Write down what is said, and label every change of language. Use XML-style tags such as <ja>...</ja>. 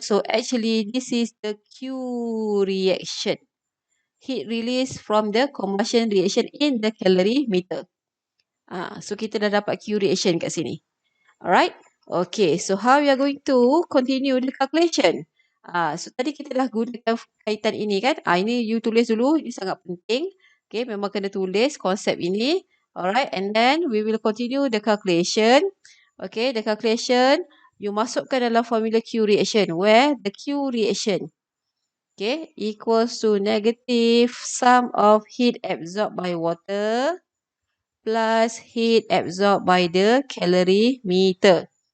<en>So, actually, this is the Q reaction. Heat release from the combustion reaction in the calorimeter. So,</en> <ms>kita dah dapat</ms> <en>Q reaction</en> <ms>kat sini.</ms> <en>Alright? Okay, so how we are going to continue the calculation?</en> <ms>So, tadi kita dah gunakan kaitan ini kan? Ini you tulis dulu, ini sangat penting. Okay, memang kena tulis konsep ini.</ms> <en>Alright, and then we will continue the calculation. Okay, the calculation,</en> <ms>you masukkan dalam formula</ms> <en>Q reaction, where the Q reaction, okay, equals to negative sum of heat absorbed by water plus heat absorbed by the calorimeter.</en>